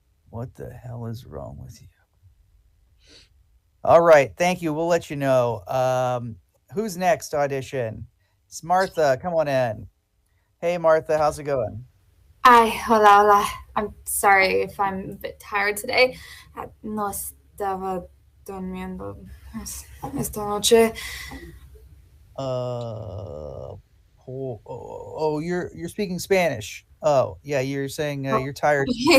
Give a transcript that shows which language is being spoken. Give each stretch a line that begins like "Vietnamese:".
English: What the hell is wrong with you? All right, thank you. We'll let you know. Who's next to audition? It's Martha. Come on in. Hey, Martha, how's it going?
Spanish: Ay, hola.
English: I'm sorry if I'm a bit tired today.
Spanish: No estaba durmiendo esta noche.
English: You're speaking Spanish. Oh, yeah, you're saying you're tired.